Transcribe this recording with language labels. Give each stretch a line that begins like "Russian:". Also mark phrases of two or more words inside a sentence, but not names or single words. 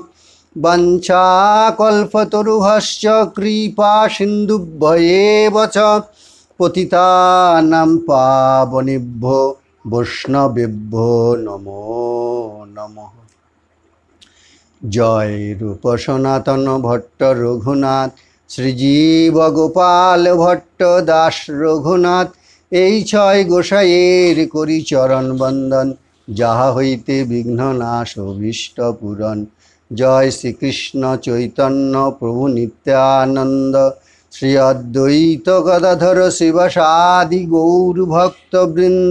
Sanskrit: वञ्चाकल्पतरुभ्यश्च कृपा सिन्धुभ्येव च पतितानां पावनेभ्यो वैष्णवेभ्यो नमो नमः।
Bangla: জয় রূপ সনাতন ভট্ট রঘুনাথ শ্রীজীব গোপাল ভট্ট দাস রঘুনাথ এই ছয় গোসাইয়ের করি চরণ বন্দন যাহা হইতে বিঘ্ন নাশ অভীষ্ট পূরণ। জয় শ্রীকৃষ্ণ চৈতন্য প্রভু নিত্যানন্দ শ্রী অদ্বৈত গদাধর শিবাসাদি গৌর ভক্তবৃন্দ।